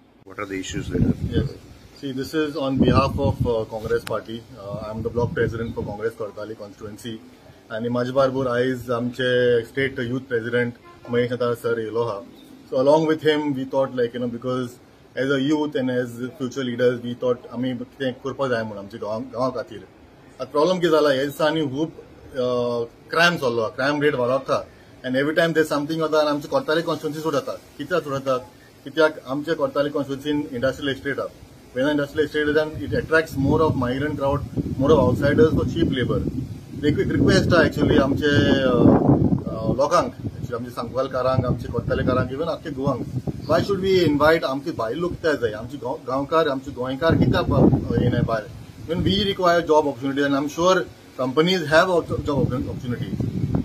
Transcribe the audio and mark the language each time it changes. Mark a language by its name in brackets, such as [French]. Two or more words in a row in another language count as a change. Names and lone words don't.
[English] What are the issues there? Yes. See, this is on behalf of Congress Party. I'm the block president for Congress Kortali constituency. [Konkani] And माझे बरोबर आयज आमचे [English] state youth president [Konkani] Mahesh Natar sir येलो हा. [English] So along with him, we thought because as a youth and as future leaders, we thought [Konkani] आम्ही कितें करपाक जाय म्हणून आमच्या गांवा खातीर. आता प्रॉब्लेम कितें जाला ह्या दिसांनी खूब क्रायम चल्लो, [English] crime rate [Konkani] वाडता. [English] And every time there's something [Konkani] जाता आनी आमचे कोर्ताली constituency सोडतात. कित्याक सोडतात? कित्याक आमचे कोर्ताली constituency [English] industrial estate [Konkani] हा. [English] When an industrial estate is done, it attracts more of migrant crowd, more of outsiders for cheap labor. [Konkani] एक रिक्वेस्ट आहे ऍक्च्युअली आमचे लोकांक, आमचे सांगवालकारांक, आमचे कोर्तालेकारांक, इवन आख्खे गोवांक, [English] why should we invite [Konkani] आमचे भायल लोक कित्याक जाय, आमचे गांवकार, आमचे गोंयकार कित्याक येना भायर. [English] even we require job opportunities and I am sure companies have job opportunities.